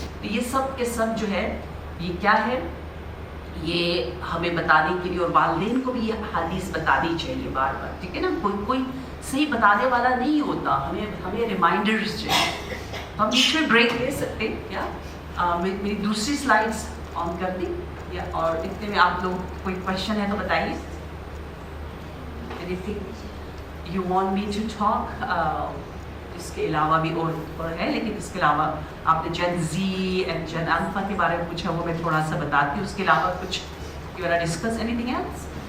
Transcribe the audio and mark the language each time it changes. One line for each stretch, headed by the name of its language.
Urdu: تو یہ سب کے سب جو ہے یہ کیا ہے, یہ ہمیں بتانے کے لیے, اور والدین کو بھی یہ حدیث بتانی چاہیے بار بار, ٹھیک ہے نا. کوئی صحیح بتانے والا نہیں ہوتا, ہمیں ریمائنڈرز چاہیے. ہم بیچ میں بریک لے سکتے ہیں کیا؟ میری دوسری سلائڈس آن کر دیں یا, اور اتنے میں آپ لوگ کوئی کوشچن ہے تو بتائیے.
English: anything you want me to talk?
Urdu: اس کے علاوہ بھی اور ہے, لیکن اس کے علاوہ آپ نے جن زی اینڈ جن الفا کے بارے میں پوچھا, وہ میں تھوڑا سا بتاتی ہوں. اس کے علاوہ کچھ
English: You want to discuss any else?